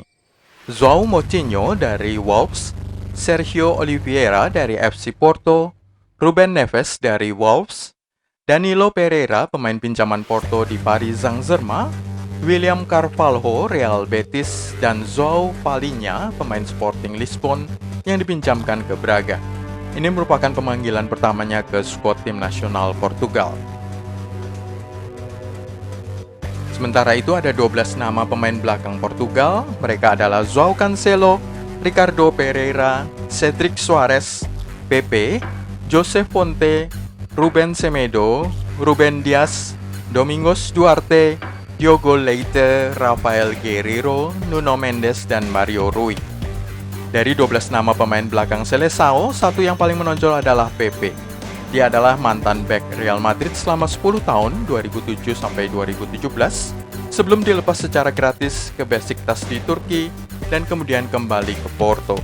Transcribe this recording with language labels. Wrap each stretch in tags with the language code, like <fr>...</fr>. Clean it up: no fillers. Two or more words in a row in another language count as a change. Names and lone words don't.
<id>João Moutinho dari Wolves, Sergio Oliveira dari FC Porto, Ruben Neves dari Wolves, Danilo Pereira, pemain pinjaman Porto di Paris Saint-Germain, William Carvalho, Real Betis, dan João Palhinha, pemain Sporting Lisbon yang dipinjamkan ke Braga. Ini merupakan pemanggilan pertamanya ke skuad tim nasional Portugal. Sementara itu ada 12 nama pemain belakang Portugal. Mereka adalah João Cancelo, Ricardo Pereira, Cedric Soares, Pepe, Joseph Fonte, Ruben Semedo, Ruben Dias, Domingos Duarte, Diogo Leite, Rafael Guerreiro, Nuno Mendes, dan Mario Rui. Dari 12 nama pemain belakang Seleção, satu yang paling menonjol adalah Pepe. Dia adalah mantan bek Real Madrid selama 10 tahun, 2007 sampai 2017, sebelum dilepas secara gratis ke Besiktas di Turki dan kemudian kembali ke Porto.</id>